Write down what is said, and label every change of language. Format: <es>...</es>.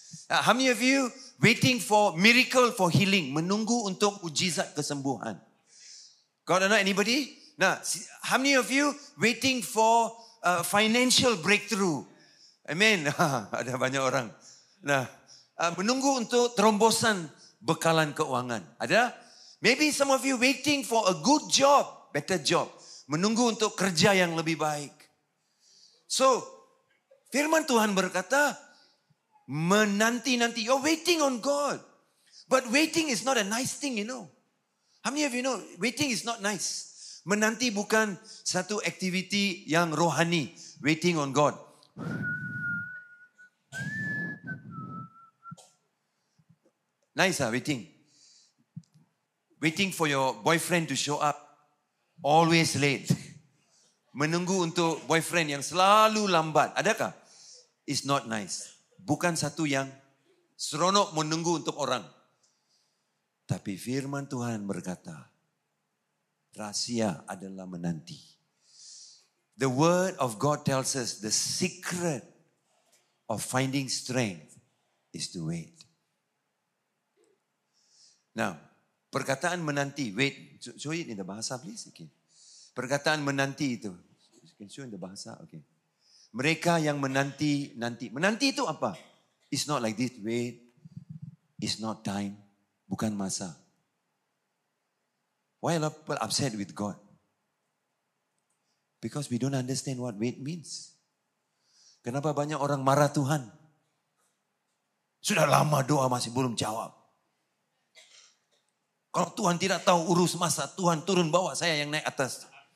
<en>How many of you waiting for miracle, for healing?</en> <ms>Menunggu untuk mujizat kesembuhan.</ms> <en>God or not, anybody? Nah, how many of you waiting for financial breakthrough?</en> <ms>Amen. Ada banyak orang. Nah, menunggu untuk terombosan bekalan keuangan. Ada?</ms> <en>Maybe some of you waiting for a good job, better job.</en> <ms>Menunggu untuk kerja yang lebih baik. So, firman Tuhan berkata, menanti-nanti.</ms> <en>You're waiting on God. But waiting is not a nice thing, you know. How many of you know, waiting is not nice.</en> <ms>Menanti bukan satu aktiviti yang rohani.</ms> <en>Waiting on God. Nice waiting. Waiting for your boyfriend to show up. Always late.</en> <ms>Menunggu untuk boyfriend yang selalu lambat. Adakah?</ms> <en>It's not nice.</en> <ms>Bukan satu yang seronok menunggu untuk orang. Tapi firman Tuhan berkata, rahasia adalah menanti.</ms> <en>The word of God tells us the secret of finding strength is to wait. Now, perkataan menanti, wait, show it in the bahasa please. Okay.</en> <ms>Perkataan menanti itu,</ms> <en>you can show in the bahasa, okay.</en> <ms>Mereka yang menanti, nanti. Menanti itu apa?</ms> <en>It's not like this, wait. It's not time,</en> <ms>bukan masa.</ms> <en>Why are people upset with God? Because we don't understand what wait means.</en> <ms>Kenapa banyak orang marah Tuhan? Sudah lama doa masih belum jawab. Kalau Tuhan tidak tahu urus masa, Tuhan turun bawah, saya yang naik atas.</ms>